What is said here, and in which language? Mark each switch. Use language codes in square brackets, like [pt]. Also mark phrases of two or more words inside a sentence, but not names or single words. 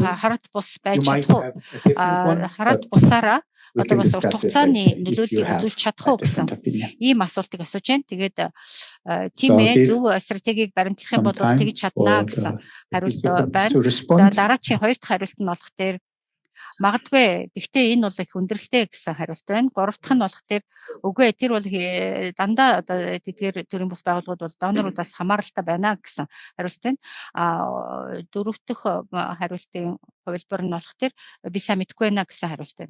[en] You might have a different one, but we can discuss it later if you have a different opinion. So give some time for to respond. [mn] Магадгүй гэхдээ энэ бол их хүндрэлтэй гэсэн хариулт байна. Гурав дахь нь болохоор үгүй тэр бол дандаа одоо тэдгээр төрийн бус байгууллагууд бол донорудаас хамааралтай байна гэсэн хариулт байна. Дөрөв дэх хариултын хувилбар нь болохоор би сайн мэдэхгүй байна гэсэн хариулт байна.